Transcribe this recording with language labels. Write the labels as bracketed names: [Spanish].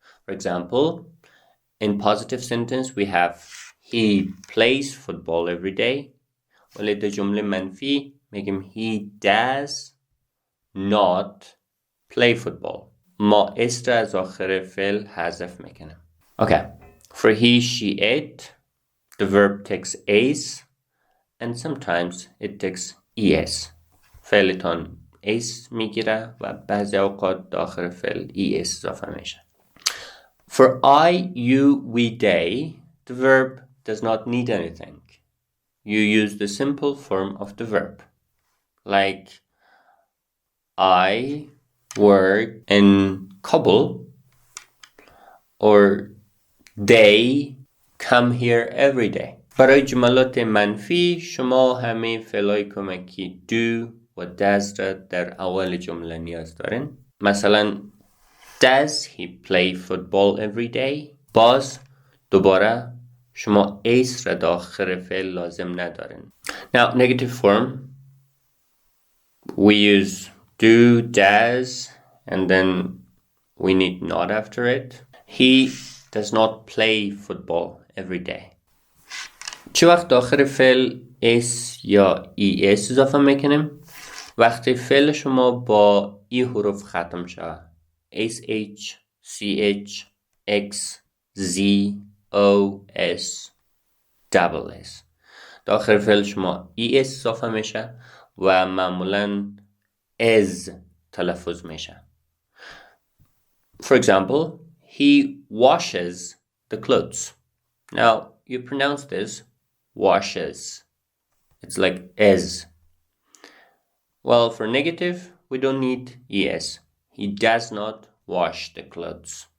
[English] For example, in positive sentence we have he plays football every day. [Persian] ولی در جمله منفی میگیم [English] he does not play football. [Persian] ما است از آخر فعل حذف میکنیم. [English] Okay, for he, she, it, the verb takes is and sometimes it takes es. [Persian] فعلتان is میگیره و بعضی اوقات داخل فعل es اضافه میشه. [English] For I, you, we, they, the verb does not need anything. You use the simple form of the verb. Like, I work in Kabul, or they come here every day. [Persian] برای جملات منفی شما همه فعلای کمکی do و does را در اول جمله نیاز دارین. مثلا [English] does he play football every day؟ [Persian] باز دوباره شما is را داخل فعل لازم ندارین. [English] Now negative form we use do, does, and then we need not after it. He does not play football every day. [Persian] چه وقت داخل فعل s یا es اضافه میکنیم؟ وقتی فعل شما با ای حروف ختم شود. [English] sh, ch, x, z, o, s, double s. [Persian] داخل فعل شما es اضافه میشه و معمولاً as تلفظ میشه. [English] For example, he washes the clothes. Now, you pronounce this washes. It's like as. Well, for negative, we don't need es. He does not wash the clothes.